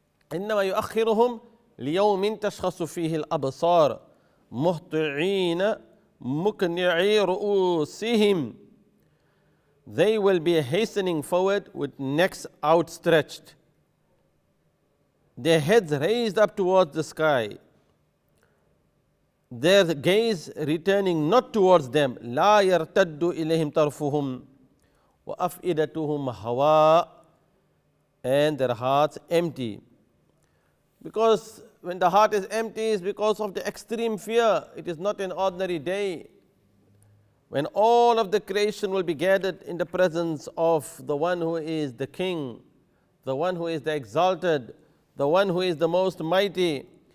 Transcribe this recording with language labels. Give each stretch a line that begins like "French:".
Arabic: إِنَّمَا يُؤَخِّرُهُمْ لِيَوْمٍ تَشْخَصُ فِيهِ الْأَبْصَارُ مُهْطِعِينَ مُقْنِعِي رُؤُوسِهِمْ.
English: They will be hastening forward with necks outstretched, their heads raised up towards the sky, their gaze returning not towards them.
Arabic: لَا يَرْتَدُّ إِلَيْهِمْ طَرْفُهُمْ وَأَفْئِدَتُهُمْ هَوَاءٌ,
English: and their hearts empty. Because when the heart is empty, it's because of the extreme fear. It is not an ordinary day when all of the creation will be gathered in the presence of the one who is the King, the one who is the exalted, the one who is the most mighty.